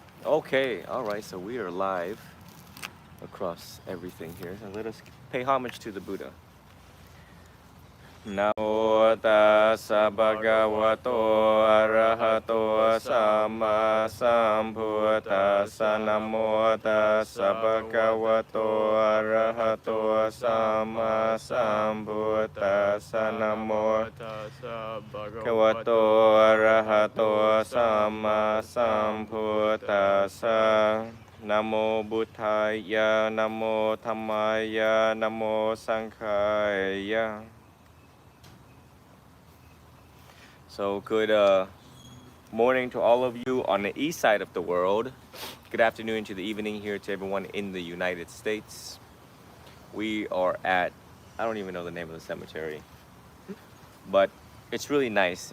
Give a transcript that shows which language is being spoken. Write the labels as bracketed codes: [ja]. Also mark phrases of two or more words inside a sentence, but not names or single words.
[en] Okay, all right, so we are live across everything here. So let us pay homage to the Buddha. [pi] Namo tassa bhagavato arahato samma sambuddhassa. Namo tassa bhagavato arahato samma sambuddhassa. Namo tassa bhagavato bhagavato arahato arahato samma samma sambuddhassa. sambuddhassa. Namo Buddhaya, Namo Dhammaya, Namo Sanghaya. [en] So good morning to all of you on the east side of the world. Good afternoon to the evening here to everyone in the United States. We are at, I don't even know the name of the cemetery, but it's really nice.